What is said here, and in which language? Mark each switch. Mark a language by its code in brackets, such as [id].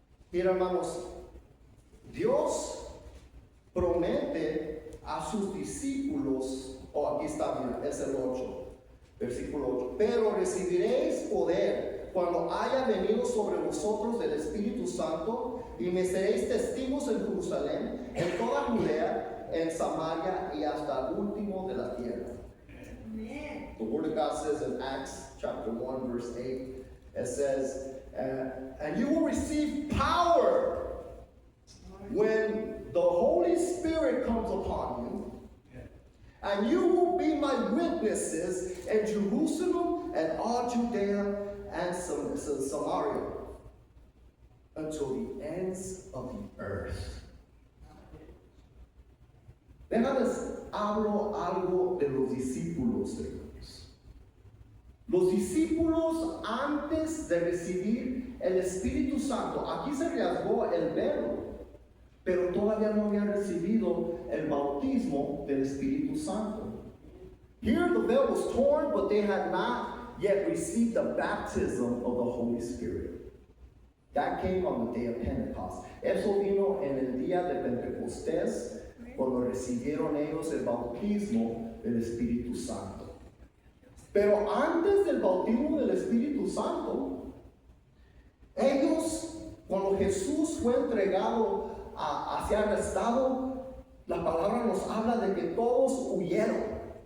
[es] Mira, hermanos, Dios promete a sus discípulos, aquí está, mira, es el 8, versículo 8, pero recibiréis poder cuando haya venido sobre vosotros el Espíritu Santo, y me seréis testigos en Jerusalén, en toda Judea, en Samaria y hasta el último de la tierra. Amen. [en] The Word of God says in Acts chapter 1 verse 8, it says, and you will receive power when the Holy Spirit comes upon you, and you will be my witnesses in Jerusalem and all Judea and Samaria until the ends of the earth. [es] Déjales hablo algo de los discípulos de Dios. Los discípulos, antes de recibir el Espíritu Santo, aquí se rasgó el velo, pero todavía no habían recibido el bautismo del Espíritu Santo. [en] Here the veil was torn, but they had not yet received the baptism of the Holy Spirit. That came on the day of Pentecost. [es] Eso vino en el día de Pentecostés, cuando recibieron ellos el bautismo del Espíritu Santo. Pero antes del bautismo del Espíritu Santo, ellos, cuando Jesús fue entregado hacia arrestado, la palabra nos habla de que todos huyeron.